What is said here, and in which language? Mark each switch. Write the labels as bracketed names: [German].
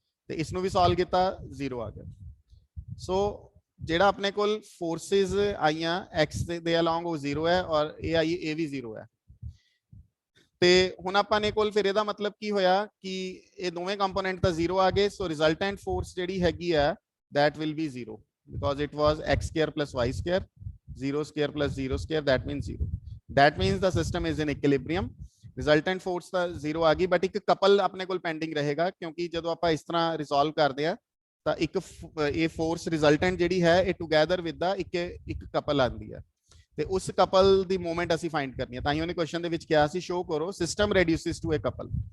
[Punjabi] ਤੇ ਇਸ ਨੂੰ ਵੀ ਸੋਲਵ ਕੀਤਾ, 0 ਆ ਗਿਆ। ਸੋ ਜਿਹੜਾ ਆਪਣੇ ਕੋਲ ਫੋਰਸਿਸ ਆਈਆਂ x ਦੇ ਅਲੋਂਗ ਉਹ 0 ਹੈ, ਔਰ ਇਹ ਆਈ ਇਹ ਵੀ 0 ਹੈ। ਤੇ ਹੁਣ ਆਪਾਂ ਨੇ ਕੋਲ ਫਿਰ ਇਹਦਾ ਮਤਲਬ ਕੀ ਹੋਇਆ ਕਿ ਇਹ ਦੋਵੇਂ ਕੰਪੋਨੈਂਟ ਤਾਂ 0 ਆ ਗਏ। ਸੋ ਰਿਜ਼ਲਟੈਂਟ ਫੋਰਸ ਜਿਹੜੀ ਹੈਗੀ ਆ [English] that will be 0 because it was x square plus y square, 0 square plus 0 square, that means 0. That means the system is in equilibrium. [Punjabi] Resultant force ਤਾਂ 0 ਆ ਗਈ, ਬਟ ਇੱਕ ਕਪਲ ਆਪਣੇ ਕੋਲ ਪੈਂਡਿੰਗ ਰਹੇਗਾ, ਕਿਉਂਕਿ ਜਦੋਂ ਆਪਾਂ ਇਸ ਤਰ੍ਹਾਂ ਰਿਜ਼ੋਲਵ ਕਰਦੇ ਆ ਤਾਂ ਇੱਕ ਇਹ ਫੋਰਸ ਰਿਜ਼ਲਟੈਂਟ ਜਿਹੜੀ ਹੈ ਇਹ ਟੂਗੇਦਰ ਵਿਦ ਦਾ ਇੱਕ ਕਪਲ ਆਉਂਦੀ ਹੈ, ਤੇ ਉਸ ਕਪਲ ਦੀ ਮੂਵਮੈਂਟ ਅਸੀਂ ਫਾਈਂਡ ਕਰਨੀ ਹੈ। ਤਾਂ ਹੀ ਉਹਨੇ ਕੁਐਸਚਨ ਦੇ ਵਿੱਚ ਕਿਹਾ ਸੀ ਸ਼ੋ ਕਰੋ ਸਿਸਟਮ ਰੈਡਿਊਸਿਸ ਟੂ ਅ ਕਪਲ।